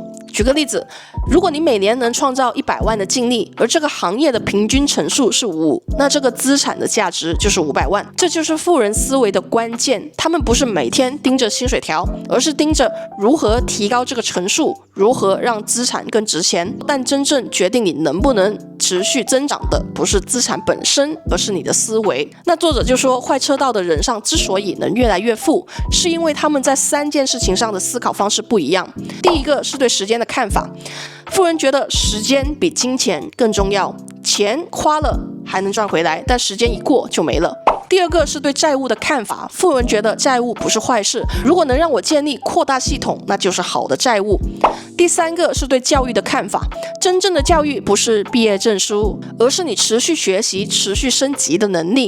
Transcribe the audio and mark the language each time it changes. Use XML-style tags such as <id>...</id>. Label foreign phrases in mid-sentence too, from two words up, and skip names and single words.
<zh>舉個例子，如果你每年能創造100萬的淨利，而這個行業的平均乘數是5，那這個資產的價值就是500萬。這就是富人思維的關鍵，他們不是每天盯着薪水條，而是盯着如何提高這個乘數，如何讓資產更值錢。但真正決定你能不能持續增長的，不是資產本身，而是你的思維。那作者就說，快車道的人上之所以能越來越富，是因為他們在3件事情上的思考方式不一樣。第一個是对时间的看法，富人覺得時間比金錢更重要，錢花了還能賺回來，但時間一過就沒了。第二個是對債務的看法，富人覺得債務不是壞事，如果能讓我建立擴大系統，那就是好的債務。第三個是對教育的看法，真正的教育不是畢業證書，而是你持續學習、持續升級的能力。</zh>